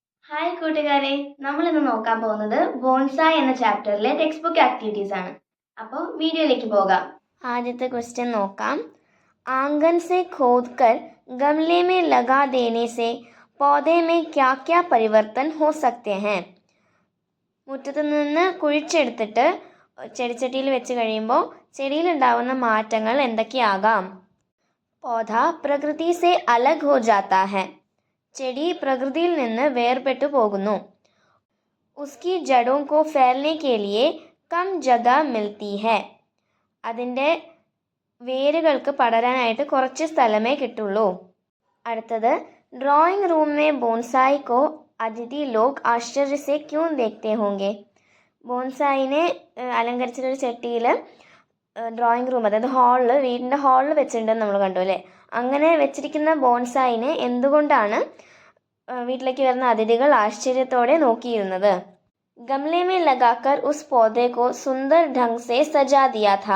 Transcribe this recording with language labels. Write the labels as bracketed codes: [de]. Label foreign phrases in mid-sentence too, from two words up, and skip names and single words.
[ml] ഹായ് കൂട്ടുകാരെ, നമ്മൾ ഇന്ന് നോക്കാൻ പോകുന്നത് ബോൺസായ് എന്ന ചാപ്റ്ററിലെ [en] text book activities [ml] ആണ്. അപ്പോൾ വീഡിയോയിലേക്ക് പോകാം. ആദ്യത്തെ ക്വസ്റ്റ്യൻ നോക്കാം. [hi] आंगन से खोदकर गमले में लगा देने से पौधे में क्या क्या परिवर्तन हो सकते हैं? [ml] മുറ്റത്ത് നിന്ന് കുഴിച്ചെടുത്തിട്ട് ചെടിച്ചട്ടിയിൽ വെച്ച് കഴിയുമ്പോൾ ചെടിയിലുണ്ടാവുന്ന മാറ്റങ്ങൾ എന്തൊക്കെയാകാം? [hi] पौधा प्रकृति से अलग हो जाता है. [ml] ചെടി പ്രകൃതിയിൽ നിന്ന് വേർപെട്ടു പോകുന്നു. [hi] उसकी जड़ों को फैलने के लिए कम जगह मिलती है. [ml] അതിൻ്റെ വേരുകൾക്ക് പടരാനായിട്ട് കുറച്ച് സ്ഥലമേ കിട്ടുള്ളൂ. [hi] അടുത്തത് ഡ്രോയിങ് रूम में बोनसाई को अतिथि लोग आश्चर्य से क्यों देखते होंगे? [ml] ബോൺസായിനെ അലങ്കരിച്ചൊരു ചട്ടിയിൽ [en] drawing room, [ml] അതായത് ഹാളിൽ, വീടിൻ്റെ ഹാളിൽ വെച്ചിട്ടുണ്ടെന്ന് നമ്മൾ കണ്ടു അല്ലേ. അങ്ങനെ വെച്ചിരിക്കുന്ന ബോൺസായിനെ എന്തുകൊണ്ടാണ് വീട്ടിലേക്ക് വരുന്ന അതിഥികൾ ആശ്ചര്യത്തോടെ നോക്കിയിരുന്നത്? [hi] गमले में लगाकर उस पौधे को सुंदर ढंग से सजा दिया था.